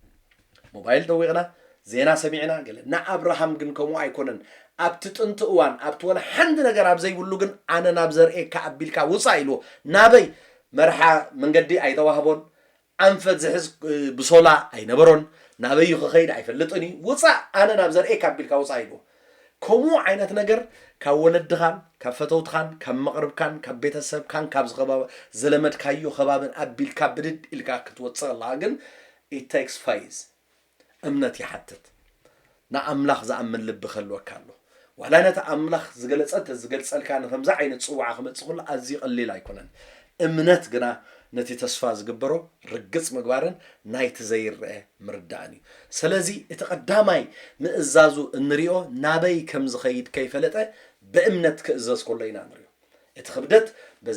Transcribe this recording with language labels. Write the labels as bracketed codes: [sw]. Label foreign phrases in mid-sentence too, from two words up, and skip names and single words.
[ti] ሞባይል ደዊቕና ዜና ሰሚዕና ገለ ንአብርሃም ግን ከምኡ ኣይኮነን ኣብቲ ጥንቲ እዋን ኣብቲ ወላ ሓንቲ ነገር ኣብ ዘይብሉ ግን ኣነ ናብ ዘርኤካ ኣቢልካ ውፃእ ኢልዎ ናበይ መርሓ መንገዲ ኣይተዋህቦን ኣንፈት ዝሕዝ ብሶላ ኣይነበሮን ናበይ ክኸይድ ኣይፈልጥን እዩ ውፃእ ኣነ ናብ ዘርኤካ ኣቢልካ ውፃእ ኢልዎ ከምኡ ዓይነት ነገር ካብ ወለድኻን ካብ ፈተውትኻን ካብ መቕርብካን ካብ ቤተሰብካን ካብ ዘለመድካዮ ከባብን ኣቢልካ ብድድ ኢልካ ክትወፅእ ከለኻ ግን [en] it takes faith [ti] እምነት ይሓትት ንኣምላኽ ዝኣምን ልቢ ክህልወካ ኣሎ ዋላ ነቲ ኣምላኽ ዝገልጸልካ ንከምዛ ዓይነት ፅዋዓ ክመፅእ ከሎ ኣዝዩ ቀሊል ኣይኮነን እምነት ግና ነቲ ተስፋ ዝግበሮ ርግጽ ምግባርን ናይቲ ዘይርአ ምርዳእን እዩ ስለዚ እቲ ቀዳማይ ምእዛዙ እንሪኦ ናበይ ከም ዝኸይድ ከይፈለጠ በእምነት ክእዘዝ ከሎ ኢና ንሪኦ እቲ ክብደት በዚ